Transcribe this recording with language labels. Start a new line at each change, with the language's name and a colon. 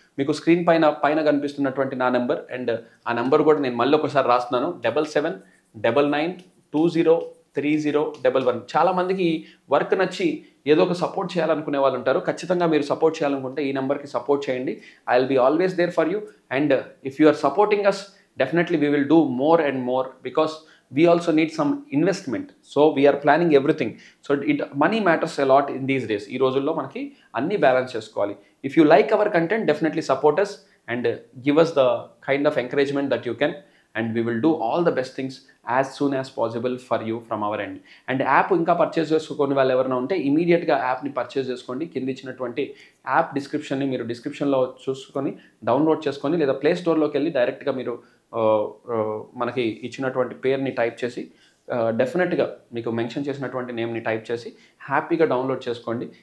Telugu: మీకు స్క్రీన్ పైన కనిపిస్తున్నటువంటి నా నెంబర్, అండ్ ఆ నెంబర్ కూడా నేను మళ్ళీ ఒకసారి రాస్తున్నాను, 7799203011. చాలామందికి వర్క్ నచ్చి ఏదో ఒక సపోర్ట్ చేయాలనుకునే వాళ్ళు ఉంటారు. ఖచ్చితంగా మీరు సపోర్ట్ చేయాలనుకుంటే ఈ నెంబర్కి సపోర్ట్ చేయండి.
English: I will be always there for you. And if you are supporting us, definitely we will do more and more, because we also need some investment. So we are planning everything. So money matters a lot in these days.
Telugu: ఈ రోజుల్లో మనకి అన్ని balance చేసుకోవాలి.
English: If you like our content, definitely support us and give us the kind of encouragement that you can, and we will do all the best things as soon as possible for you from our end.
Telugu: And app ఇంకా purchase చేసుకునే వాళ్ళు ఎవరైనా ఉంటే ఇమీడియట్గా యాప్ని purchase చేసుకోండి. కింద ఇచ్చినటువంటి యాప్ డిస్క్రిప్షన్ని మీరు డిస్క్రిప్షన్లో చూసుకొని డౌన్లోడ్ చేసుకొని, లేదా ప్లే స్టోర్లోకి వెళ్ళి డైరెక్ట్గా మీరు మనకి ఇచ్చినటువంటి పేరుని టైప్ చేసి, డెఫినెట్గా మీకు మెన్షన్ చేసినటువంటి నేమ్ని టైప్ చేసి హ్యాపీగా డౌన్లోడ్ చేసుకోండి.